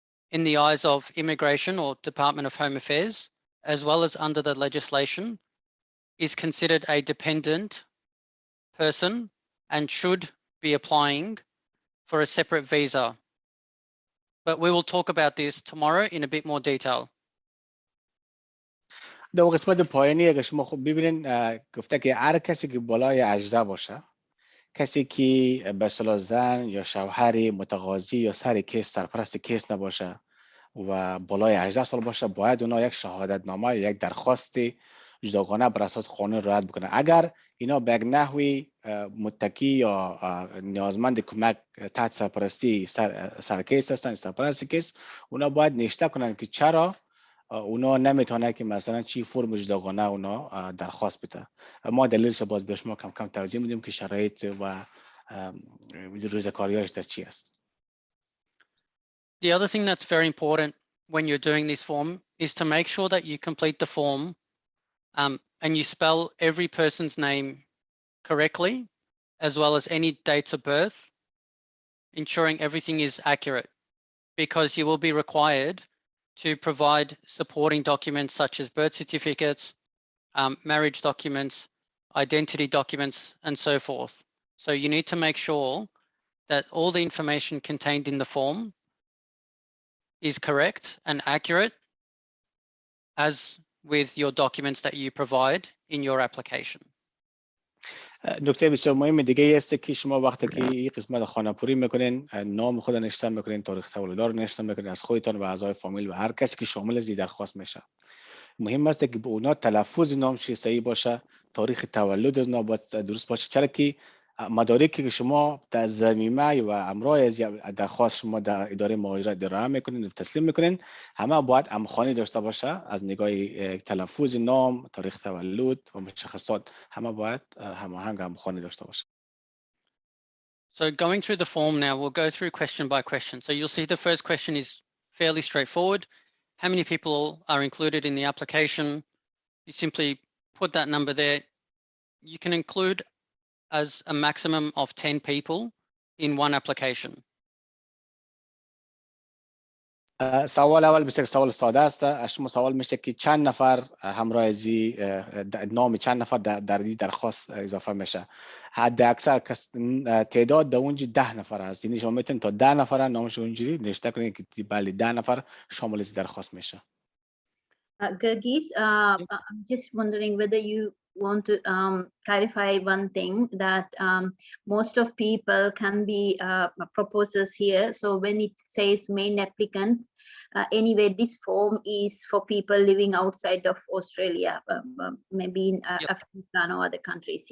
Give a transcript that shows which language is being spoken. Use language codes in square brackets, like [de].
[en] in the eyes of Immigration or Department of Home Affairs, as well as under the legislation, is considered a dependent person and should be applying for a separate visa. But we will talk about this tomorrow in a bit more detail. [fa] در قسمت پایانی اگه شما خوب ببینین گفته که هر کسی که بالای 18 باشه، کسی که به اصطلاح زن یا شوهر متقاضی یا سر کیس سرپرست کیس نباشه و بالای 18 سال باشه، باید اونا یک شهادت نامه یا یک درخواست جداگانه بر اساس قانون رد بکنه. اگر اینا به یک نحوی متکی یا نیازمند کمک تحت سرپرستی سر کیس هستن، سرپرست کیس، اونا باید نوشته کنن که چرا اونا نمیتونه که مثلا چی فرم جداگانه اونا درخواست بده. ما دلیلش باز به شما کم کم توضیح میدیم که شرایط و ریزکاریاش در چی است. [en] The other thing that's very important when you're doing this form is to make sure that you complete the form and you spell every person's name correctly, as well as any dates of birth, ensuring everything is accurate, because you will be required to provide supporting documents such as birth certificates, marriage documents, identity documents, and so forth. So you need to make sure that all the information contained in the form is correct and accurate, as with your documents that you provide in your application. [fa] نکته بسیار مهم دیگه است که شما وقتی که این قسمت خانه‌پوری میکنین، نام خود نوشته میکنین، تاریخ تولد رو نوشته میکنین از خودتان و اعضای فامیل و هر کسی که شامل از این درخواست میشه. مهم است که به اونا تلفظ نامش صحیح باشه، تاریخ تولد از اونا باید درست باشه، چرا که مدارکی که شما در ضمیمه و امرای از درخواست شما در اداره مهاجرت ارائه میکنین و تسلیم میکنین همه باید همخوانی داشته باشه. از نگاه تلفظ نام، تاریخ تولد و مشخصات همه باید هماهنگ همخوانی داشته باشه. [en] So going through the form now, we'll go through question by question. So you'll see the first question is fairly straightforward. How many people are included in the application? You simply put that number there. You can include as a maximum of 10 people in one application. [fa] سوال اول بسیار سوال ساده است. شما سوال میشه که چند نفر همراه ازی نام چند نفر در این درخواست اضافه میشه. حد اکثر تعداد در اونجا 10 نفر است. یعنی شما میتونید تا 10 نفر نامش اونجوری نوشته کنید که بله 10 نفر شامل این درخواست میشه. [en] Gurgis, I'm just wondering whether you want to clarify one thing that most of people can be proposers here. So when it says main applicants, anyway, this form is for people living outside of Australia, maybe in Afghanistan or other countries.